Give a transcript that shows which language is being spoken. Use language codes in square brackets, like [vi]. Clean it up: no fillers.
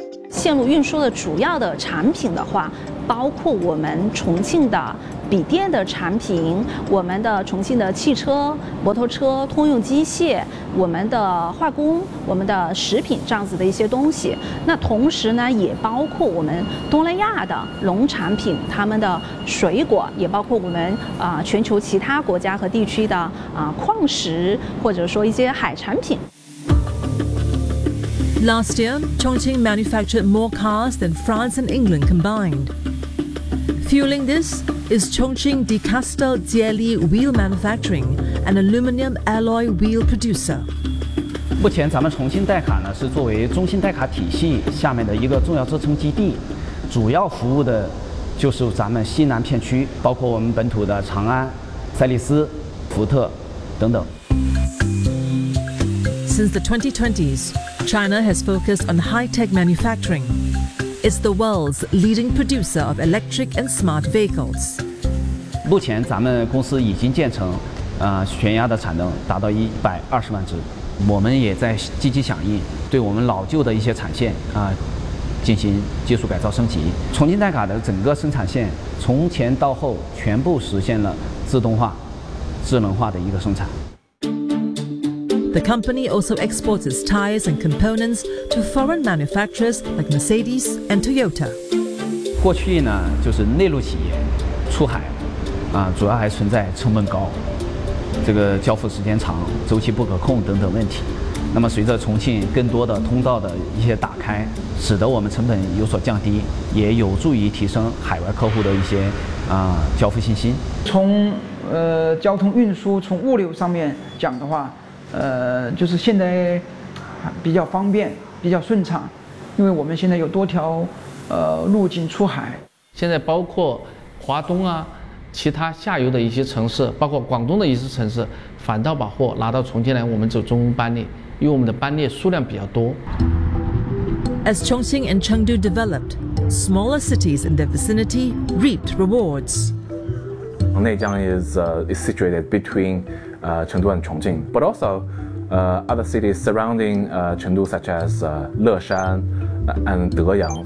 [zh] 线路运输的主要的产品的话，包括我们重庆的笔电的产品，我们的重庆的汽车、摩托车、通用机械，我们的化工、我们的食品这样子的一些东西。那同时呢，也包括我们东南亚的农产品，他们的水果，也包括我们全球其他国家和地区的矿石，或者说一些海产品。 [en] Last year, Chongqing manufactured more cars than France and England combined. Fueling this is Chongqing De Castel Jieli Wheel Manufacturing, an aluminum alloy wheel producer. [zh] 目前咱们重庆代卡呢是作为中兴代卡体系下面的一个重要支撑基地，主要服务的就是咱们西南片区，包括我们本土的长安、赛力斯、福特等等。 [en] Since the 2020s, China has focused on high-tech manufacturing. It's the world's leading producer of electric and smart vehicles. [zh] 目前咱们公司已经建成悬压的产能达到120万只。我们也在积极响应，对我们老旧的一些产线进行技术改造升级。重庆代卡的整个生产线从前到后全部实现了自动化、智能化的一个生产。 [en] The company also exports its tires and components to foreign manufacturers like Mercedes and Toyota. [zh] 过去呢，就是内陆企业出海，主要还存在成本高、这个交付时间长、周期不可控等等问题。那么随着重庆更多的通道的一些打开，使得我们成本有所降低，也有助于提升海外客户的一些交付信心。从交通运输、从物流上面讲的话，就是现在比较方便、比较顺畅，因为我们现在有多条路径出海。现在包括华东啊，其他下游的一些城市，包括广东的一些城市，反倒把货拿到重庆来，我们走中欧班列，因为我们的班列数量比较多。 [en] As Chongqing and Chengdu developed, smaller cities in their vicinity reaped rewards. 内江 is situated between Chengdu and Chongqing, but also other cities surrounding Chengdu, such as Leshan and Deyang.